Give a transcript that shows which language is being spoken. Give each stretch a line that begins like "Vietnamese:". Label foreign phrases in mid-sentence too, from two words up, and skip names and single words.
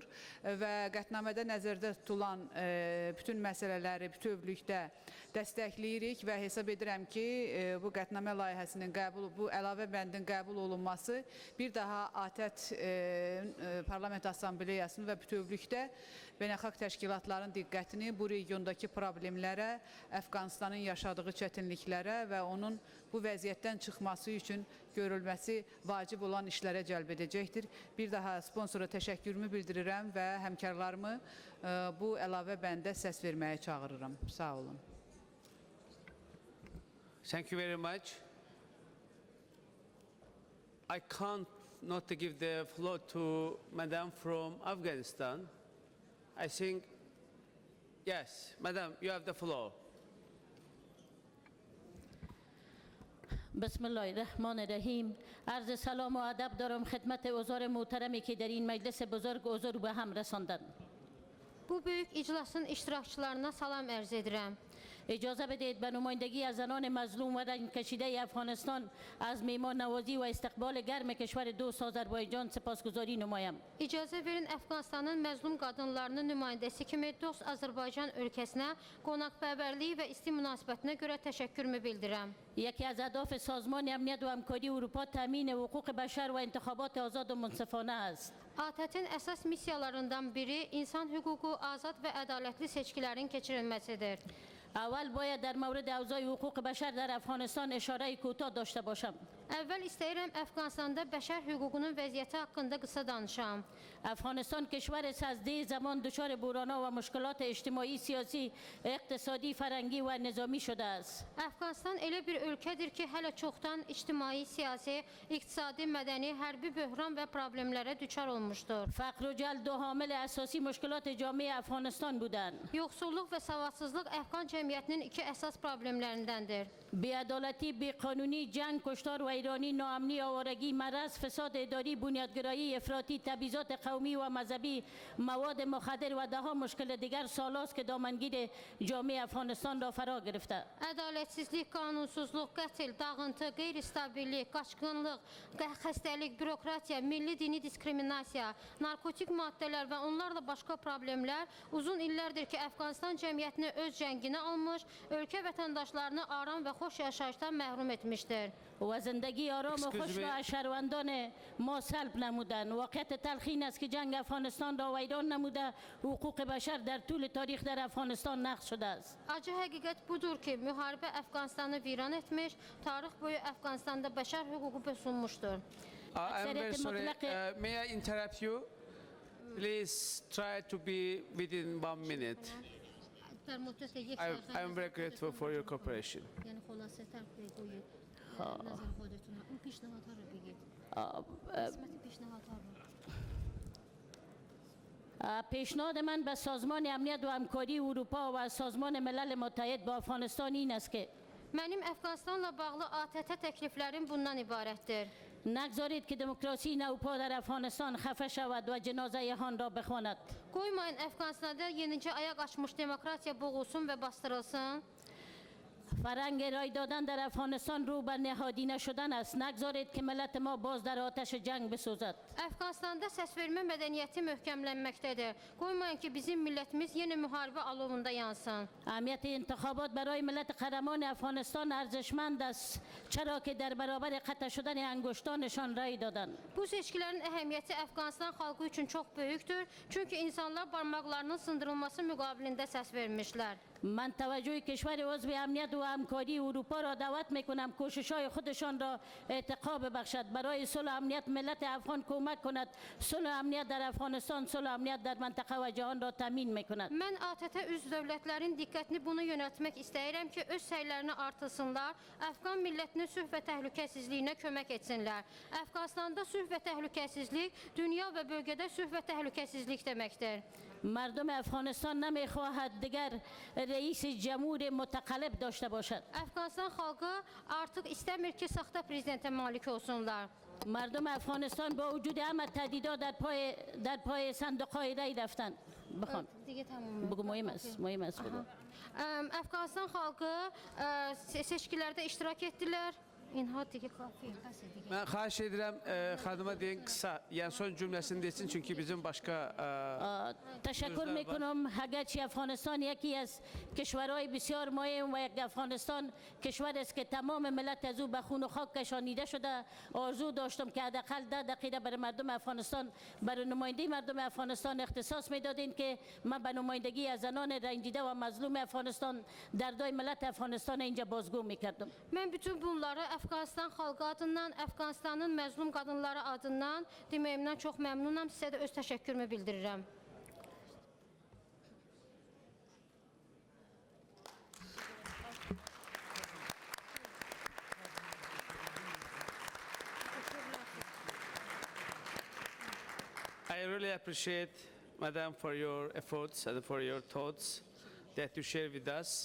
Azerbaijani: və qətnamədə nəzərdə tutulan bütün məsələləri bütövlükdə dəstəkləyirik və hesab edirəm ki, bu qətnamə layihəsinin bu əlavə bəndin qəbul olunması bir daha ATƏT Parlament Assambleyasının və bütövlükdə beynəlxalq təşkilatların diqqətini bu regiondakı problemlərə, Əfqanistanın yaşadığı çətinliklərə və onun bu vəziyyətdən çıxması üçün görülməsi vacib olan işlərə cəlb edəcəkdir. Bir daha sponsora təşəkkürümü bildirirəm və həmkarlarımı bu əlavə bəndə səs verməyə çağırıram. Sağ olun.
English: Thank you very much. I can't not to give the floor to Madam from Afghanistan. I think, yes, Madam, you have the floor.
Arabic: بسم الله الرحمن الرحیم.
Persian: عرض سلام و ادب دارم خدمت حضار محترمی که در این مجلس بزرگ حضور به هم رساندن.
Azerbaijani: Bu büyük iclasın iştirakçılarına salam ərz edirəm.
Persian: اجازه بدهید به نمایندگی از زنان مظلوم و رنج کشیده افغانستان از میهمان نوازی و استقبال گرم کشور دوست آذربایجان سپاسگزاری نمایم.
Azerbaijani: İcazə verin Əfqanistanın məzlum qadınlarının nümayəndəsi kimi dost Azərbaycan ölkəsinə qonaqpərvərliyi və isti münasibətinə görə təşəkkürümü bildirirəm.
Persian: یکی از اهداف سازمان امنیت و همکاری اروپا تامین حقوق بشر و انتخابات آزاد و منصفانه است.
Azerbaijani: ATƏT-in əsas missiyalarından biri insan hüququ, azad və ədalətli seçkilərin keçirilməsidir.
Persian: اول باید در مورد اوضاع حقوق بشر در افغانستان اشاره کوتاه داشته باشم.
Azerbaijani: Əvvəl istəyirəm Əfqanistanda bəşər hüququnun vəziyyəti haqqında qısa danışam.
Persian: افغانستان کشور است از ده زمان دچار بحران‌ها و مشکلات اجتماعی، سیاسی، اقتصادی، فرهنگی و نظامی شده است.
Azerbaijani: Əfqanistan elə bir ölkədir ki, hələ çoxdan ictimai, siyasi, iqtisadi, mədəni, hərbi böhran və problemlərə düçar olmuşdur.
Persian: فقر و جهل دو حامل اساسی مشکلات جامعه افغانستان بودند.
Azerbaijani: Yoxsulluq və savadsızlıq Əfqan cəmiyyətinin iki əsas problemlərindəndir.
Persian: بی‌عدالتی، بی‌قانونی، جنگ، کشتار و ایرانی، ناامنی، آوارگی، مرض، فساد اداری، بنیادگرایی افراطی، تبعیضات قومی و مذهبی، مواد مخدر و ده‌ها مشکل دیگر سالاست که دامنگیر جامعه افغانستان را فرا گرفته.
Azerbaijani: Ədalətsizlik, qanunsuzluq, qətl, dağıntı, qeyri-stabillik, qaçqınlıq, xəstəlik, bürokratiya, milli dini diskriminasiya, narkotik maddələr və onlarla başqa problemlər uzun illərdir ki, Əfqanistan cəmiyyətini öz cənginə almış, ölkə vətəndaşlarını aram və xoş yaşayışdan məhrum etmişdir.
Persian: و زندگی آرام و خوش را از شهروندان ما سلب نمودند. واقعیت تلخ این است که جنگ افغانستان را ویران نموده، حقوق بشر در طول تاریخ در افغانستان نقض شده است.
Azerbaijani: Acı həqiqət budur ki, müharibə Əfqanistanı viran etmiş, tarix boyu Əfqanistanda bəşər hüququ pozulmuşdur.
English: I'm very sorry. May I interrupt you? Please try to be within 1 minute. I'm very grateful for your cooperation.
Azerbaijani: Yəni xülasə tərəf qoyub
Persian: نظر خودتونه. او پیشنهادها را بگید. قسمتی پیشنهادها. پیشنهاد من به سازمان امنیت و همکاری اروپا و سازمان ملل متحد با افغانستان این است که
Azerbaijani: Mənim Əfqanistanla bağlı ATƏT təkliflərim bundan ibarətdir.
Persian: نگذارید که دموکراسی نوپا در افغانستان خفه شود و جنازه آن را بخواند.
Azerbaijani: Qoymayın Əfqanistanda yenicə ayaq açmış demokratiya boğulsun və bastırılsın.
Persian: فرنگ رای دادن در افغانستان رو به نهادینه شدن است. نگذارید که ملت ما باز در آتش جنگ بسوزد.
Azerbaijani: Əfqanistanda səsvermə mədəniyyəti möhkəmlənməkdədir. Qoymayın ki, bizim millətimiz yenə müharibə alovunda yansın.
Persian: اهمیت انتخابات برای ملت قهرمان افغانستان ارزشمند است، چرا که در برابر قطع شدن انگشتانشان رای دادند.
Azerbaijani: Bu seçkilərin əhəmiyyəti Əfqanistan xalqı üçün çox böyükdür. Çünki insanlar barmaqlarının sındırılması müqabilində səs vermişlər.
Persian: من توجه کشور عضو امنیت و همکاری اروپا را دعوت میکنم کوشش‌های خودشان را ارتقا ببخشد، برای صلح و امنیت ملت افغان کمک کند. صلح و امنیت در افغانستان صلح و امنیت در منطقه و جهان را تامین میکند.
Azerbaijani: Mən ATƏT üzv dövlətlərin diqqətini buna yönəltmək istəyirəm ki, öz səylərini artırsınlar, Əfqan millətinin sülh və təhlükəsizliyinə kömək etsinlər. Əfqanistanda sülh və təhlükəsizlik dünya və bölgədə sülh və təhlükəsizlik deməkdir.
Persian: مردم افغانستان نمیخواهد دیگر رئیس جمهور متقلب داشته باشد. Əfqanistan xalqı artıq istəmir ki, saxta prezidentə malik olsunlar. مردم افغانستان با وجود همه تهدیدات در پای صندوق‌های رای رفتند. بخوان بگو مهم است بگو.
Azerbaijani: Əfqanistan xalqı seçkilərdə iştirak etdilər.
Turkish: Ben
Azerbaijani: xahiş edirəm xanıma deyin
Turkish: kısa, yani son cümlesini desin çünkü bizim başka
Persian: تشکر میکنم. اگرچه افغانستان یکی از کشورهای بسیار مهم و یک افغانستان کشور است که تمام ملت از او به خون و خاک کشانیده شده، آرزو داشتم که حداقل 10 دقیقه برای مردم افغانستان، برای نمایندگی مردم افغانستان اختصاص میدادین که من به نمایندگی از زنان رنجیده و مظلوم افغانستان دردای ملت افغانستان اینجا بازگو میکردم.
Azerbaijani: Mən bütün bunları Əfqanistan xalqı adından, Əfqanistanın məzlum qadınları adından deməyimdən çox məmnunam. Sizə də öz təşəkkürümü bildirirəm.
English: I really appreciate, Madam, for your efforts and for your thoughts that you share with us.